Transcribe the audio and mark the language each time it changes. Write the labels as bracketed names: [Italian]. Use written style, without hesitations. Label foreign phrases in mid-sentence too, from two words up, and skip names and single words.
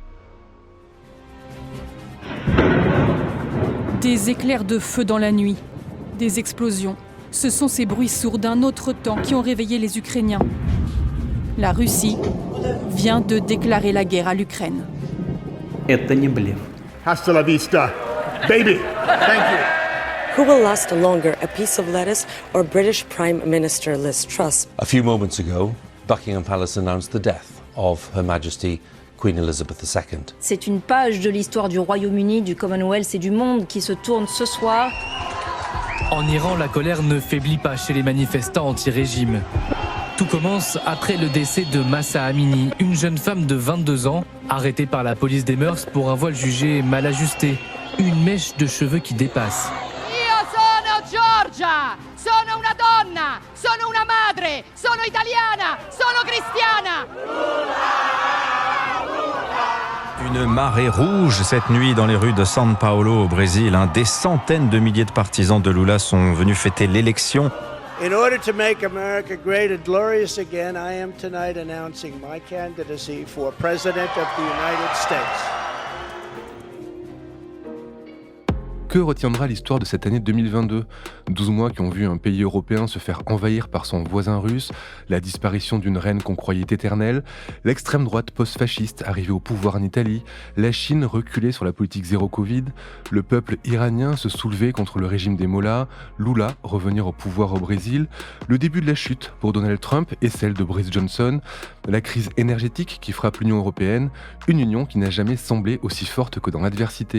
[French] Des éclairs de feu dans la nuit, des explosions. Ce sont ces bruits sourds d'un autre temps qui ont réveillé les Ukrainiens. La Russie vient de déclarer la guerre à l'Ukraine. [Russian] Это не блеф. [Spanish] Hasta la vista, [English] baby. Thank you. Who will last longer, a piece of lettuce or British Prime Minister Liz Truss? A few moments ago, Buckingham Palace announced the death of Her Majesty Queen Elizabeth II. [French] C'est une page de l'histoire du Royaume-Uni, du Commonwealth et du monde qui se tourne ce soir. En Iran, la colère ne faiblit pas chez les manifestants anti-régime. Tout commence après le décès de Mahsa Amini, une jeune femme de 22 ans, arrêtée par la police des mœurs pour un voile jugé mal ajusté, une mèche de cheveux qui dépasse. [Italian] Io sono Giorgia, sono una donna, sono una madre, sono italiana, sono cristiana. [French] Une marée rouge cette nuit dans les rues de São Paulo au Brésil. Des centaines de milliers de partisans de Lula sont venus fêter l'élection. [English] In order to make America great and glorious again, I am tonight announcing my candidacy for President of the United States. [French] Que retiendra l'histoire de cette année 2022 ? 12 mois qui ont vu un pays européen se faire envahir par son voisin russe, la disparition d'une reine qu'on croyait éternelle, l'extrême droite post-fasciste arrivée au pouvoir en Italie, la Chine reculée sur la politique zéro Covid, le peuple iranien se soulever contre le régime des mollahs, Lula revenir au pouvoir au Brésil, le début de la chute pour Donald Trump et celle de Boris Johnson, la crise énergétique qui frappe l'Union européenne, une union qui n'a jamais semblé aussi forte que dans l'adversité.